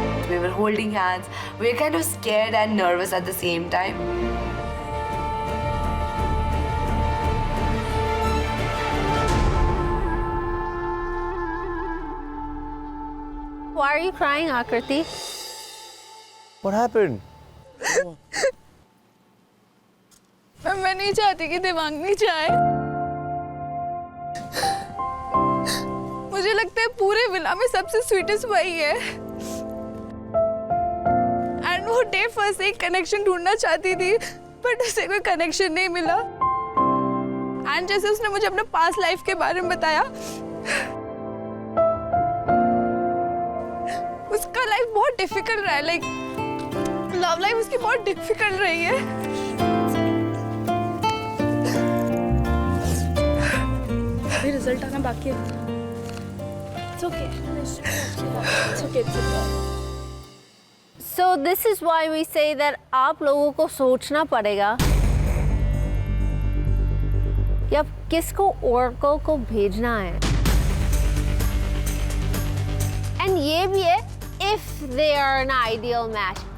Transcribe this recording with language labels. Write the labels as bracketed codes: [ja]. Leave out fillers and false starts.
[en] We were holding hands. We were kind of scared and nervous at the same time. Why are you crying, Akriti? What happened? [hi] मैं नहीं चाहती कि देवांगनी जाए। मुझे लगता है पूरे विला में सबसे स्वीटेस्ट वही है। एंड वो डे फर्स्ट एक कनेक्शन ढूंढना चाहती थी, बट उसे कोई कनेक्शन नहीं मिला। एंड जैसे उसने मुझे अपने पास्ट लाइफ के बारे में बताया, उसका लाइफ बहुत डिफिकल्ट रहा है। लाइक लव लाइफ उसकी बहुत डिफिकल्ट रही है। रिजल्ट आना बाकी है। [en] It's okay. It's okay. It's okay. So this is why we say that [hi] आप लोगों को सोचना पड़ेगा कि आप किसको oracle को भेजना है। [en] And [hi] ये भी है [en] if they are an ideal match.